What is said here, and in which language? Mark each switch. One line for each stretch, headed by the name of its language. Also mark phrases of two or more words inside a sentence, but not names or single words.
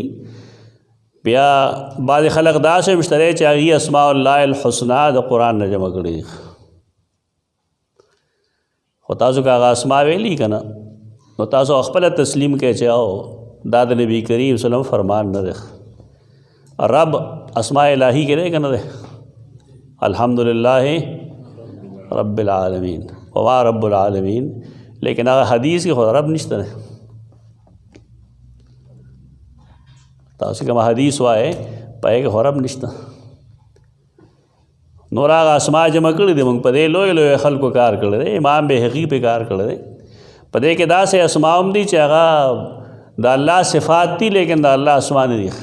Pashto: بیا بعض خلق داسې مشتری چې هغې
Arabic: اسماء الله الحسنا
Pashto: د قرآن نه جمع کړي. خو تاسو که هغه اسماء ویلي که نه نو تاسو خپله تسلیم کوئ چې او دا د نبی کریم
Arabic: صلی الله علیه وسلم
Pashto: فرمان نه دی. رب
Arabic: اسماء الہی
Pashto: کې دی که نه دی؟
Arabic: الحمدللہ رب العالمین وما رب العالمین،
Pashto: لیکن هغه حدیث کې خو رب نشته دی. تاسو کوم حدیث وایي پای کې خو رب نشته. نور هغه اسما جمع کړي دي موږ په دې لوی لوی خلکو کار کړی دی. امام بهقي په کار کړی دی. په دې کې داسې اسما هم دي چې هغه د الله صفات دي لیکن د الله اسما نه دي.